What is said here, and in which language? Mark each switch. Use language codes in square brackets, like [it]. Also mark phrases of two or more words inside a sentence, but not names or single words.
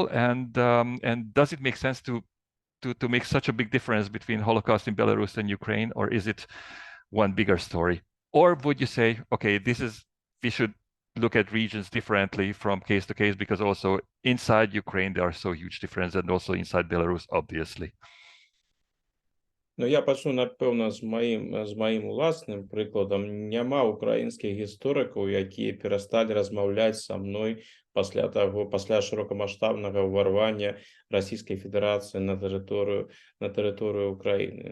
[en] And does it make sense to make such a big difference between Holocaust in Belarus and Ukraine, or is it one bigger story? Or would you say, okay, we should look at regions differently from case to case, because also inside Ukraine there are so huge differences, and also inside Belarus, obviously. [be] Ну, я пачну, напэўна, з маім уласным прыкладам. Няма украінскіх гісторыкаў, якія перасталі размаўляць са мной пасля шырокамаштабнага ўварвання Расійскай Федэрацыі на тэрыторыю Украіны.